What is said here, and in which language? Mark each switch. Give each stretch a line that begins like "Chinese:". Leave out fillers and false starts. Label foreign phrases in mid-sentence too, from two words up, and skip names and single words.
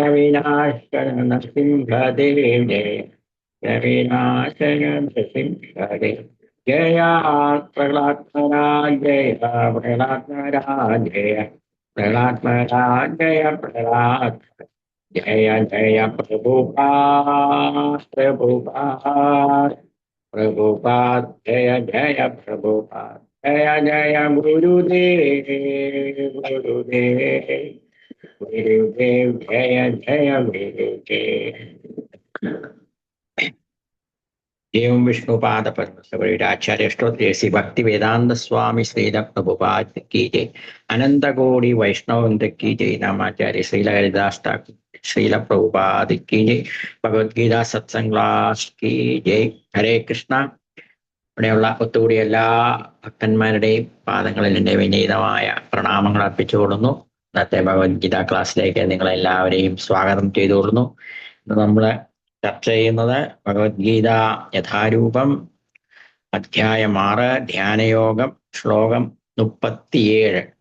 Hindi: विनाशक नरसिंहदेव जय विनाशक नरसिंहदेव जय प्रहलाद महाराज जय प्रहलाद महाराज जय प्रहलाद महाराज जय प्रहलाद जय जय प्रभुपाद प्रभुपाद प्रभुपाद जय जय प्रभुपाद जय जय गुरुदेव गुरुदेव गुरुदेव जय जय गुरुदेव। एवं विष्णुपाद परमहंसगरुडाचार्य स्तोत्र श्री भक्ति वेदांत स्वामी श्रील प्रभुपाद की जय। अनंत कोटि वैष्णव वृंद की जय। नामाचार्य श्रील हरिदास ठाकुर श्रील प्रभुपाद की जय।
Malayalam: ഭഗവത്ഗീത സത്സംഗ് ക്ലാസ്
Hindi: की जय।
Malayalam: ഹരേ കൃഷ്ണ. ഇവിടെയുള്ള ഒത്തുകൂടിയ എല്ലാ ഭക്തന്മാരുടെയും പാദങ്ങളിൽ എൻ്റെ വിനീതമായ പ്രണാമങ്ങൾ അർപ്പിച്ചുകൊള്ളുന്നു. ഇന്നത്തെ ഭഗവത്ഗീത ക്ലാസ്സിലേക്ക് നിങ്ങളെല്ലാവരെയും സ്വാഗതം ചെയ്തുകൊള്ളുന്നു. ഇന്ന് നമ്മൾ ചർച്ച ചെയ്യുന്നത് ഭഗവത്ഗീത യഥാരൂപം അധ്യായം 6 ധ്യാനയോഗം ശ്ലോകം 37.